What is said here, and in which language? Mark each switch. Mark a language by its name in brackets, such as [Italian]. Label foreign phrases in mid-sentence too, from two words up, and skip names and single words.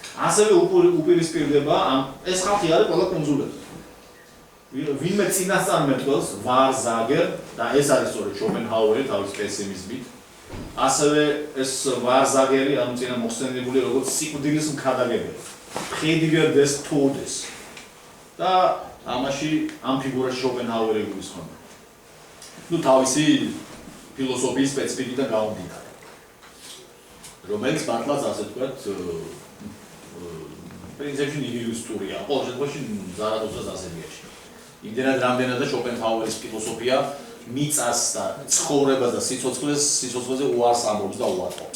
[Georgian] ასევე უპირისპირდება ამ ეს ხალხი არის ყველა კუნძულებზე. ვინმე წინასწარმეტყველს ვარზაგერ და ეს არის სწორედ შოპენჰაუერი თავის პესიმიზმით. ასევე ეს ვარზაგერი ანუ წინა მოხსენებული როგორც სიკვდილის მქადაგებელი. [German] Prediger des Todes. [Georgian] და ამაში ამ ფიგურაში შოპენჰაუერი გულისხმობს. ნუ თავისი ფილოსოფიის სპეციფიკიდან გამომდინარე. რომელიც მართლაც ასე ვთქვათ, პრინციპში ნიჰილისტურია. ყოველ შემთხვევაში ზარათუსტრას ასებიაში. იმდენად რამდენად და შოპენჰაუერის ფილოსოფია მიწას და ცხოვრებას და სიცოცხლეზე უარს ამბობს და უარყოფს.